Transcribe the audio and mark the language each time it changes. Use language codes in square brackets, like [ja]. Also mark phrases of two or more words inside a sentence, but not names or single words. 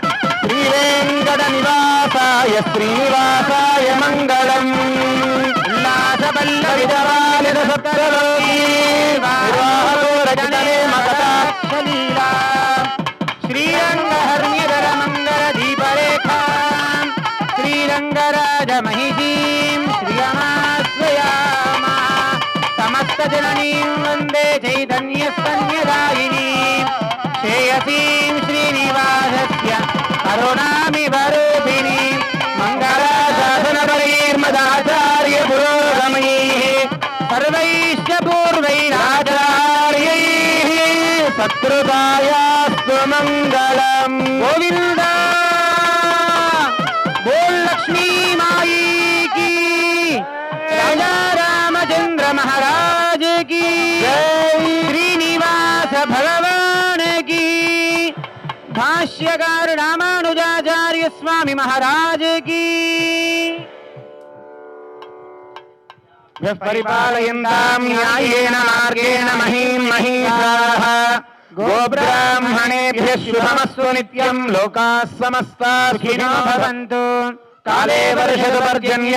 [sa] श्रीवेङ्कटनिवासाय श्रीनिवासाय मङ्गलम् సప్తలోకీ నిర్వాహకోరజనే మకటాక్షలీలా శ్రీరంగహర్మ్యధర మంగళ దీపరేఖా శ్రీరంగరాజమహిషీం శ్రియమాశ్రయామ సమస్త జననీం వందే చైతన్యస్తన్యదాయినీం శ్రేయసీం శ్రీనివాసస్య కరుణామివ రూపిణీం మంగళాశాసనపరైర్మదాచార్య పురోగమైః సర్వైశ్చ పూర్వైరాచార్యైః సత్కృతాయాస్తు మంగళం గోవింద [hi] बोल लक्ष्मी माई की राजा रामचंद्र महाराज की श्रीनिवास भगवान की भाष्यकार रामानुजाचार्य स्वामी महाराज की [sa] परिपालयन्तां न्यायेन मार्गेण महीं महिषाः गोब्राह्मणेभ्यः शुभमस्तु नित्यं लोकाः समस्ताः सुखिनो भवन्तु काले वर्षतु पर्जन्यः